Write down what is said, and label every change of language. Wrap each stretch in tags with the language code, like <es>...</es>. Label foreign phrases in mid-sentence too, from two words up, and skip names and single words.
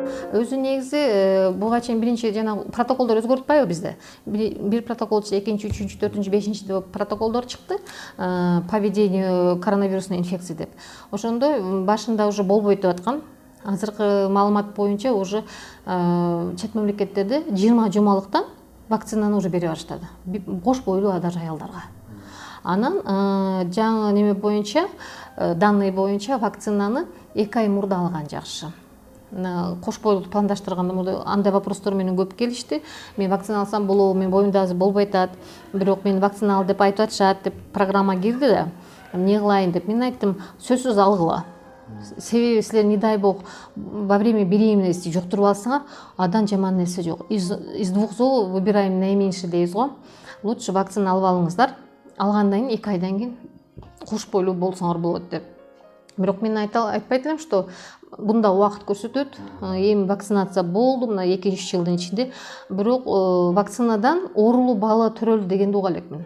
<ky>Өзү негизи буга чейин биринчи жанагы протоколдор өзгөрүп атпайбы бизде? Бир протокол, экинчи, үчүнчү, төртүнчү, бешинчи деп протоколдор чыкты.</ky> <ru>По ведению коронавирусной инфекции деп.</ru> <ky>Ошондо башында уже болбойт деп аткан. Азыркы маалымат боюнча уже чет мамлекеттерде 20 жумалыктан вакцинаны уже бере баштады. Кош бойлуу даже аялдарга. Анан жаңы неме боюнча, данные боюнча вакцинаны 2 ай мурда алган жакшы. Кош бойлуулукту пландаштырганда андай вопростор менен көп келишти. Мен вакцина алсам болобу, мен боюмда азыр болбой атат. Бирок мен вакцина ал деп айтып атышат деп программа кирди да. Эмне кылайын деп мен айттым, сөзсүз алгыла. Себеби силер,</ky> <ru>не дай бог, во время беременности</ru> <ky>жуктуруп алсаңар, адан жаман нерсе жок.</ky> <ru>Из двух зол выбираем наименьшее</ru> <ky>дейбиз го. Лучше вакцина алып алыңыздар. Алгандан кийин 2 айдан кийин кош бойлуу болсоңор болот деп. Бирок мен айтпайт элем, что бунда убакыт көрсөтөт. Эми вакцинация болду, мына 2-3 жылдын ичинде. Бирок вакцинадан оорулуу бала төрөлдү дегенди уга элекмин.</ky>